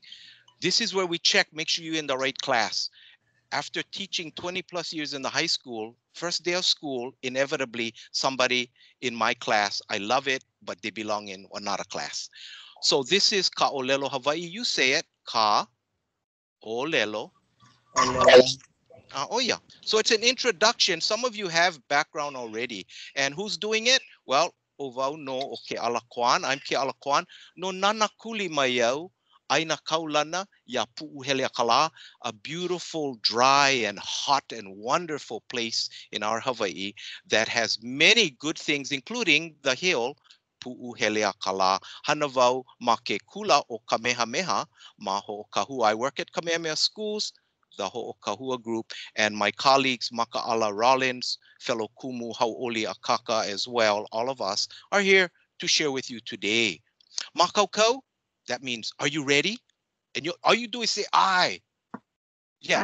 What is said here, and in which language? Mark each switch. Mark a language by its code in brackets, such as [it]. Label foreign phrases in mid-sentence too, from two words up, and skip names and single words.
[en] This is where we check, make sure you're in the right class. After teaching 20 plus years in the high school, first day of school, inevitably somebody in my class, I love it, but they belong in another class. So this is Ka'olelo Hawaii. You say it, Ka'olelo. Oh yeah. So it's an introduction. Some of you have background already. And who's doing it? Well, [haw] Ovau no o [en] Keʻala Kwan. I'm Keʻala Kwan. [haw] No nana kuli mai au. Aina kaulana ya Pu'uheleakala, [en] a beautiful, dry, and hot and wonderful place in our Hawaii that has many good things, including the hill Pu'uheleakala. [haw] Hanavau ma ke kula o Kamehameha ma Ho'okahua. [en] I work at Kamehameha schools, the Ho'okahua group, and my colleagues Makaʻala Rawlins, fellow Kumu, Hau'oli, Akaka as well, all of us are here to share with you today. Makaukau, that means, are you ready? And all you do is say, I. Yeah.